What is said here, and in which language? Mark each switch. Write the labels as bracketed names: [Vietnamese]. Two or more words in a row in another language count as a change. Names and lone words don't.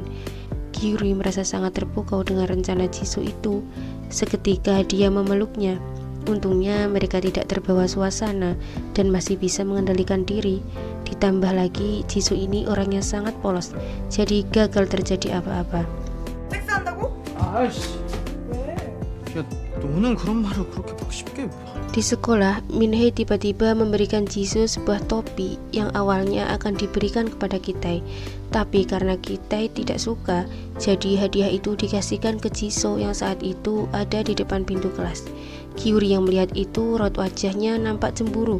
[Indonesian] Gyuri merasa sangat terpukau dengan rencana Jisoo itu. Seketika dia memeluknya. Untungnya mereka tidak terbawa suasana dan masih bisa mengendalikan diri. Ditambah lagi Jisoo ini orangnya sangat polos, jadi gagal terjadi apa-apa. [Korean] 섹스한다고? 아이씨. 왜? 야, 너는 그런 말을 그렇게 막 쉽게. [Indonesian] Di sekolah, Minhee tiba-tiba memberikan Jisoo sebuah topi yang awalnya akan diberikan kepada Kitai. Tapi karena Kitai tidak suka, jadi hadiah itu dikasihkan ke Jisoo yang saat itu ada di depan pintu kelas. Gyuri yang melihat itu, raut wajahnya nampak cemburu.